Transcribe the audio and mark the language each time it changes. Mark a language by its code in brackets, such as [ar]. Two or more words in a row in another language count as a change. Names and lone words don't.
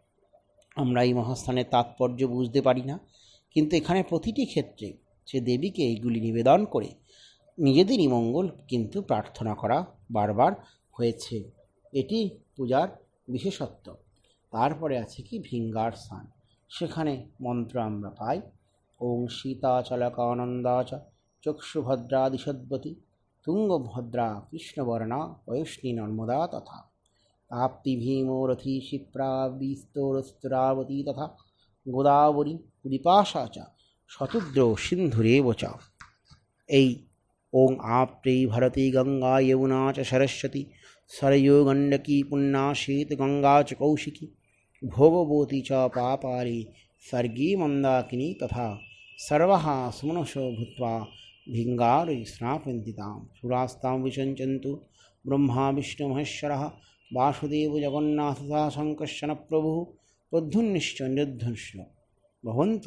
[bn] আমরা এই মহাস্থানের তাৎপর্য বুঝতে পারি না, কিন্তু এখানে প্রতিটি ক্ষেত্রে সে দেবীকে এইগুলি নিবেদন করে নিজেদেরই মঙ্গল কিন্তু প্রার্থনা করা বারবার হয়েছে। এটি পূজার বিশেষত্ব। তারপরে আছে কি ভিঙ্গার স্থান। সেখানে মন্ত্র আমরা পাই, [sa] ওং সীতাচলকানন্দা চ চক্ষুভদ্রা দিশদ্বতী তুঙ্গভদ্রা কৃষ্ণবর্ণা পয়স্নী নর্মদা তথা তাপ্তি ভীমোরথী ক্ষিপ্রা বিস্তরস্তরাবতী তথা গোদাবরী বিপাশা চ শতদ্র সিন্ধুরেব চ। এই ওং আপ্রেই ভারতী গঙ্গা যমুনা চ সরস্বতী सरयो गण्डकी पुण्या शीतगंगा च कौशिकी भोगवती च पापारी सर्गी मंदाकिनी तथा सर्वः सुमनसो भूत्वा भिंगारे स्नापयन्ति तां। सुरास्तां विसञ्चन्तु ब्रह्मा विष्णु महेश्वरः वासुदेव जगन्नाथ तथा शङ्कर्षण प्रभुः प्रद्युम्नश्च निर्धनुश्च भवन्तु